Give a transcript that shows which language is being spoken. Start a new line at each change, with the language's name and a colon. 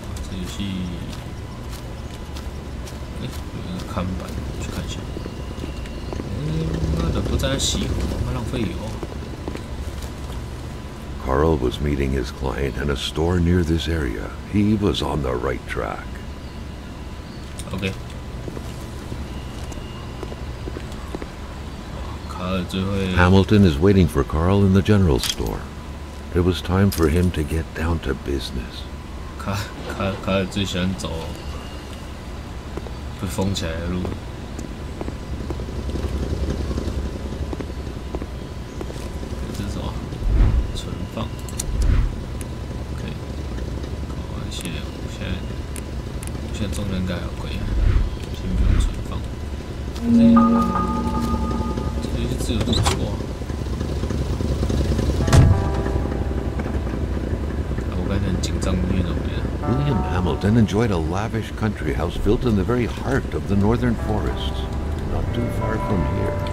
Chinese: 游戏，有一个看板，去看一下。妈的，不在熄火，妈浪费油。
English: Carl was meeting his client in a store near this area. He was on the right track. OK。
Chinese: 卡尔最会。
English: Hamilton is waiting for Carl in the general store. It was time for him to get down to business.
Chinese: 卡尔最喜欢走被封起来的路。这是什么？存放。OK。搞一些，我现在重量应该还要贵啊，先不用存放。这游戏自由度不错。我刚才很紧张，因为怎么样？
English: William Hamilton enjoyed a lavish country house built in the very heart of the northern forests, not too far from here.